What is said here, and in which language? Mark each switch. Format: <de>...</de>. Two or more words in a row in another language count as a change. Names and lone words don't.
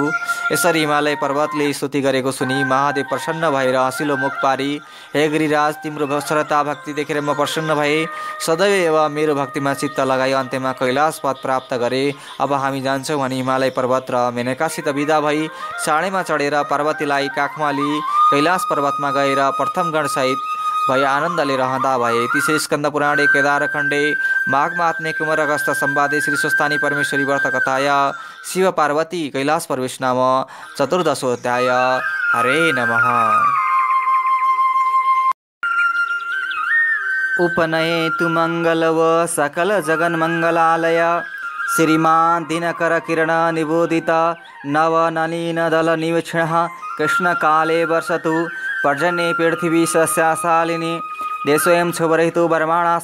<ne>यसरी हिमालय पर्वतले स्तुति गरेको सुनि महादेव प्रसन्न भएर हँसिलो मुख पारी, हे गिरिराज, तिम्रो श्रद्धा भक्ति देखेर म प्रसन्न भए। सदैव मेरो भक्तिमा चित्त लगाई अन्त्यमा कैलाश पद प्राप्त गरे। अब हामी जान्छौँ भनी हिमालय पर्वत र मेनकासित विदा भई साँडेमा चढेर पार्वतीलाई काखमा लिई कैलाश पर्वतमा गएर प्रथम गणसहित भई आनन्दले रहँदा भए।</ne> <sa>तिसै स्कन्द पुराणे केदारखण्डे माघ महात्म्ये कुमार अगस्त संवादे श्री स्वस्थानी परमेश्वरी व्रत कथाया शिव पार्वती कैलाश प्रवेश नाम चतुर्दशोऽध्याय। हरे नमः। उपनयेतु मंगलव सकल जगन मंगलालय, श्रीमान दिनकर किरण निबोधित नव नलिन दल निवीक्षण, कृष्ण काले वर्षतु पर्जन्ये पृथिवी सस्याशालिनी, देशोऽयं क्षुभरहितो ब्रह्माणा</sa>